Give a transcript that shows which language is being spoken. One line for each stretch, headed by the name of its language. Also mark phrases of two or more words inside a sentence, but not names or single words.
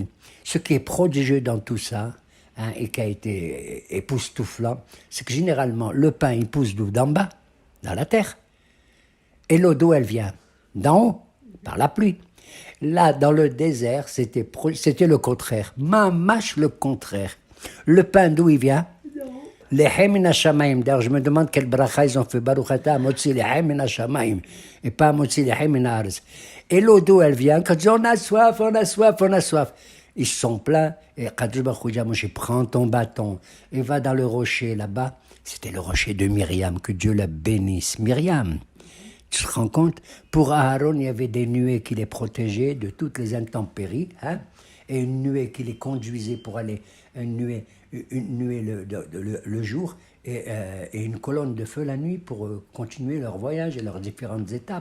French: Ce qui est prodigieux dans tout ça, hein, et qui a été époustouflant, c'est que généralement, le pain, il pousse d'où? D'en bas, dans la terre. Et l'eau d'où elle vient? D'en haut, par la pluie. Là, dans le désert, c'était le contraire. Mamache le contraire. Le pain, d'où il vient?
Hebrew: לחם מן השמים.
French: D'ailleurs, je me demande quel bracha ils ont fait.
Hebrew: ברוך אתה מוציא לחם מן השמים.
French: Et pas
Hebrew: מוציא לחם מן הארץ.
French: Et l'eau d'où elle vient? Quand ils disent on a soif, on a soif, on a soif. Ils se sont plaints. Et
Hebrew: קדוש ברוך הוא
French: dit à Moshe, prends ton bâton et va dans le rocher là-bas. C'était le rocher de Myriam, que Dieu la bénisse. Myriam. Tu te rends compte? Pour Aaron, il y avait des nuées qui les protégeaient de toutes les intempéries, hein, et une nuée qui les conduisait pour aller, une nuée le jour, et une colonne de feu la nuit pour continuer leur voyage et leurs différentes étapes.